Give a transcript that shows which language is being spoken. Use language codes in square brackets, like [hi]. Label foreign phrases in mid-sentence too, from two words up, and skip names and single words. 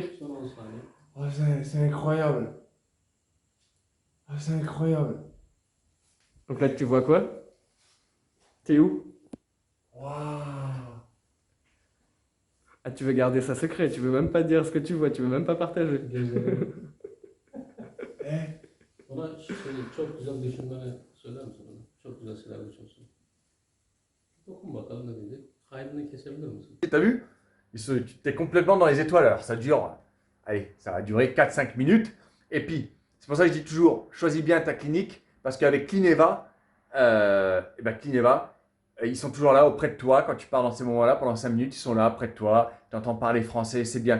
[fr] Oh, c'est incroyable. Oh, c'est incroyable. Donc là, tu vois quoi? T'es où? Waouh. Ah, tu veux garder ça secret, tu veux même pas dire ce que tu vois, tu veux même pas partager. Eh, [tr] Ona çok güzel düşünmeni söyler misin bana? Çok güzel şeyler düşünsün. Dokun bakalım ne diyecek. Kaydını kesebilir misin? [fr] T'as vu? T'es complètement dans les étoiles. Alors, ça dure, allez, ça va durer 4-5 minutes. Et puis, c'est pour ça que je dis toujours, choisis bien ta clinique. Parce qu'avec Clineva, ils sont toujours là auprès de toi. Quand tu pars dans ces moments-là, pendant 5 minutes, ils sont là près de toi. Tu entends parler français, c'est bien.